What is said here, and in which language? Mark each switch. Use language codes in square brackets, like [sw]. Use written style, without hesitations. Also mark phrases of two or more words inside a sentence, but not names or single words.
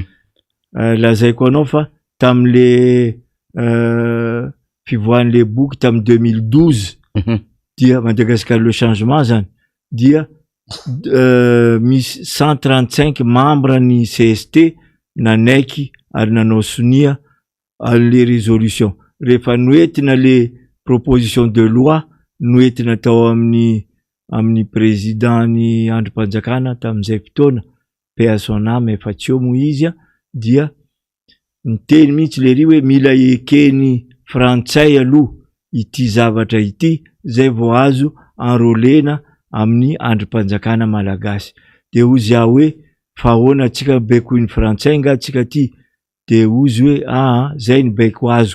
[mg] Lazaiko anao fa tam'le fivoahan'le boky tamin'ny 2012 dia Madagascar [fr] le changement [mg] zany dia misy 135 membre ny CST nanaiky ary nanao sonia le résolution. Rehefa noetina le [fr] proposition de loi [mg] noetina tao amin'ny président ny androm-panjakana tamin'izay fotoana [fr] paix à son âme [mg] efa tsy eo moa izy dia niteny mihitsy lery hoe mila ekeny frantsay aloha ity zavatra ity zay vao azo enrôlena amin'ny androm-panjakana malagasy. De ozy aho hoe fa ahoana atsika baiko ny frantsay nga atsika ty, de ozy hoe zay ny baiko azoko.